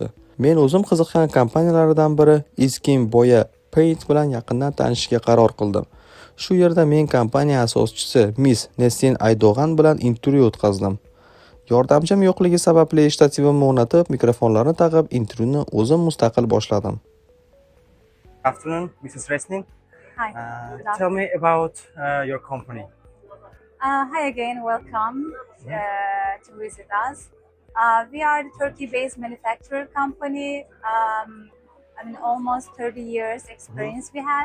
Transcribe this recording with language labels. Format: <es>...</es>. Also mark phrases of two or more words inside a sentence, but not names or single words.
<uz>Men o'zim qiziqqan kompaniyalardan biri Iskin Boya Paint bilan yaqindan tanishishga qaror qildim. Shu yerda men kompaniya asoschisi Miss Nesrin Aydo'g'an bilan intervyu o'tkazdim. Yordamchim yo'qligi sababli shtativimni o'rnatib, mikrofonlarni taqib, intervyuni o'zim mustaqil boshladim.</uz> <en>Afternoon, Mrs. Resning. Hi. Tell me about your company. Hi again, welcome to visit us. We are the Turkey-based manufacturer company. Almost 30 years experience we have.</en>